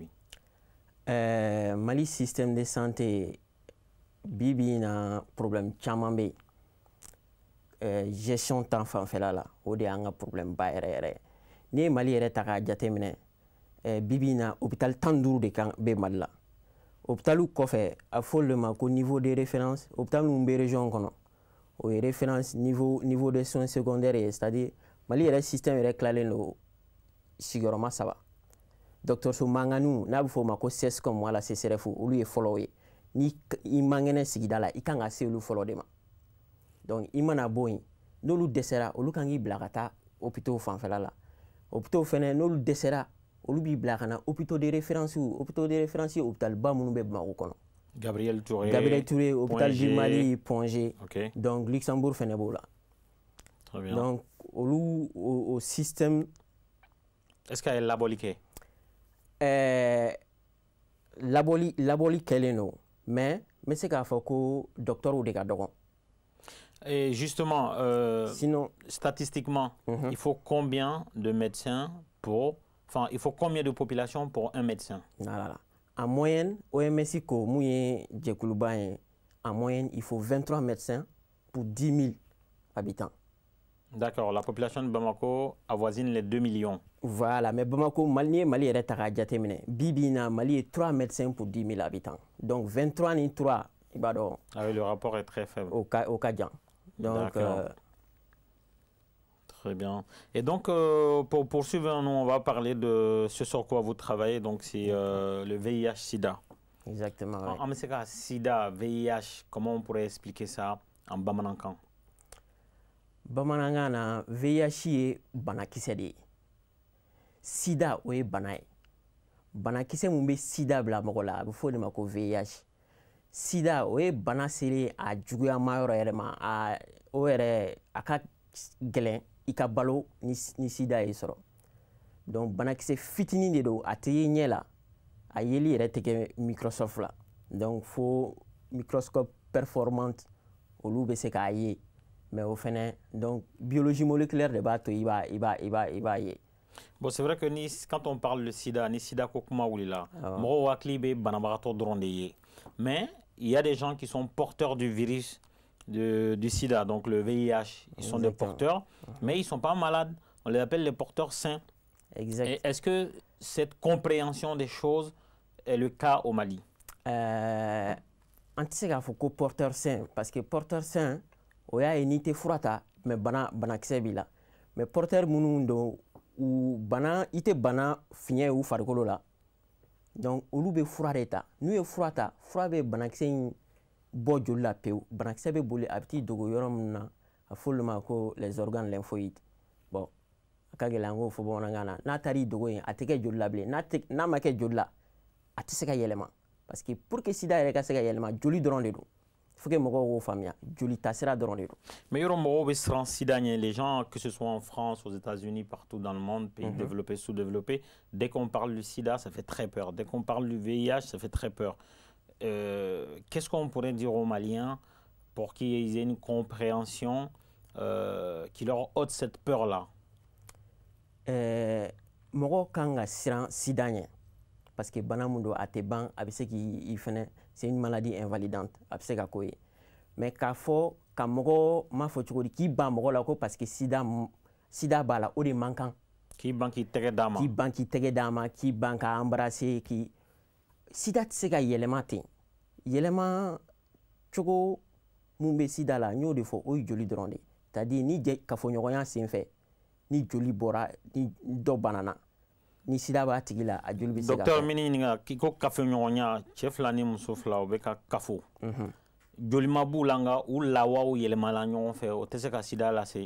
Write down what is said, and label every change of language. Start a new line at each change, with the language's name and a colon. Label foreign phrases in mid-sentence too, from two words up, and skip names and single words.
French: Mali système de santé,
Bambara: bibi na problème caman be gestion temps fanfɛla la o de y'an ka problème ba yɛrɛ yɛrɛ n'i ye Mali yɛrɛ ta k'a jateminɛ bibi na hôpital 15 de kan be Mali la hôpitalu kɔfɛ a fɔ le ma ko
French: niveau de référence
Bambara: hôpital min bɛ région kɔnɔ o ye référence
French: niveau des soins secondaires
Bambara: ye, c'est-à-dire Mali yɛrɛ système yɛrɛ tilalen don sigiyɔrɔma 3. dɔgɔtɔrɔso manganu n'a bɛ fɔ o ma ko CSCOM wala CSRF olu ye fɔlɔw ye. Ni i man kɛnɛ sigida la i kan ka se olu fɔlɔ de ma. Donc i mana bɔ yen n'olu dɛsɛra olu kan k'i bila ka taa hôpitaux fanfɛla la. Hôpitaux fɛnɛ n'olu dɛsɛra olu b'i bila ka na
French: hôpitaux de référence
Bambara: ye hôpitalba minnu bɛ Bamakɔ kɔnɔ.
French: Gabriel Touré, hôpital du Mali, Pongé. Okay.
Bambara: Donc Luxembourg fɛnɛ b'o la.
French: Très bien. Donc olu au système. Est-ce qu'il y a
Bambara: laboli kɛ? Laboli kɛlen don mais n bɛ se k'a fɔ ko docteur de ka dɔgɔn.
French: Et justement, sinon, statistiquement, il faut combien de médecins enfin, il faut combien de population pour un médecin? Voilà. En moyenne,
Bambara: OMS ko mun ye jɛkuluba ye,
French: en moyenne, il faut 23 médecins pour 10 000 habitants. D'accord, la population de Bamako avoisine les 2 millions.
Bambara: Voilà, mais Bamako, Mali yɛrɛ ta k'a jateminɛ. Bi na Mali ye
French: 3 médecins pour 10 000 habitants.
Bambara: Donc 23 ni 3, i b'a dɔn.
French: Ah oui, le rapport est très faible.
Bambara: Au ka jan. Donc
French: très bien. Et donc, pour poursuivre, nous, on va parler de ce sur quoi vous travaillez. Donc, c'est le VIH-Sida. Exactement. En Messeka, Sida, VIH, comment on pourrait expliquer ça en Bamanankan?
Bambara: Bamanankan na VIH ye banakisɛ de ye. Sida o ye bana ye. Banakisɛ mun bɛ Sida bila mɔgɔ la a bɛ fɔ o de ma ko VIH. Sida o ye bana selen a juguyama yɔrɔ yɛrɛ ma o yɛrɛ a ka gɛlɛn i ka balo ni Sida y'i sɔrɔ. Donc banakisɛ fitinin de don a tɛ ye ɲɛ la a yeli yɛrɛ tɛ kɛ microscope la. Donc fo
French: microscope performante
Bambara: olu bɛ se k'a ye mais au fɛnɛ donc
French: biologie moléculaire
Bambara: de b'a to i b'a ye.
French: Bon, c'est vrai que quand on parle de Sida,
Bambara: ni Sida ko kuma wulila, mɔgɔw hakili bɛ banabagatɔ dɔrɔn de ye.
French: Mais il y a des gens qui sont porteurs du virus du Sida, donc le VIH. Ils sont des porteurs, mais ils ne sont pas malades. On les appelle les porteurs sains. Exact. Est-ce que cette compréhension des choses est le cas au Mali?
Bambara: On tɛ se k'a fɔ ko
French: porteur sain parce que porteur sain
Bambara: o y'a ye n'i tɛ fura ta mais banakisɛ b'i la. Mais porteur minnu don i tɛ bana fiɲɛ ye u farikolo la. Donc olu bɛ fura de ta. N'u ye fura ta, fura bɛ banakisɛ in bɔ joli la pewu. Banakisɛ bɛ boli a bɛ t'i dogo yɔrɔ min na a fɔ olu ma ko
French: les organes lymphoïdes. Bon,
Bambara: a ka gɛlɛn an k'o fɔ bamanankan na. N'a taar'i dogo yen a tɛ kɛ joli la bilen. N'a ma kɛ joli la a tɛ se ka yɛlɛma.
French: Parce que pour que
Bambara: Sida yɛrɛ ka se ka yɛlɛma joli dɔrɔn de don.
French: Il faut que
Bambara: mɔgɔw k'o faamuya. Joli tasira dɔrɔn de don. Mais yɔrɔ mɔgɔw bɛ siran Sida ɲɛ,
French: les gens, que ce soit en France, aux États-Unis, partout dans le monde, pays développés, sous-développés, dès qu'on parle du Sida, ça fait très peur. Dès qu'on parle du VIH, ça fait très peur. Qu'est-ce qu'on pourrait dire aux Maliens pour qu'ils aient une compréhension qui leur ôte cette peur-là?
Bambara: Mɔgɔw kan ka siran Sida ɲɛ
French: parce que
Bambara: bana mun don a tɛ ban a bɛ se k'i fɛnɛ
French: c'est une maladie invalidante
Bambara: a bɛ se ka k'o ye mais k'a fɔ ka mɔgɔ m'a fɔ cogo di k'i ban mɔgɔ la ko
French: parce que
Bambara: Sida b'a la o de man kan. K'i ban k'i tɛgɛ d'a ma. K'i ban k'i tɛgɛ d'a ma k'i ban ka embrasser Sida tɛ se ka yɛlɛma ten. Yɛlɛma cogo mun bɛ Sida la n y'o de fɔ o ye joli dɔrɔn de c'est-à-dire ni kafoɲɔgɔnya senfɛ ni joli bɔra ni dɔ banana ni Sida b'a tigi la a joli bɛ se ka. Docteur min ɲininka k'i ko kafoɲɔgɔnya cɛ fila ni muso fila u bɛ ka kafo. Joli ma b'u la nka u lawaw yɛlɛmala ɲɔgɔn fɛ o tɛ se ka Sida lase.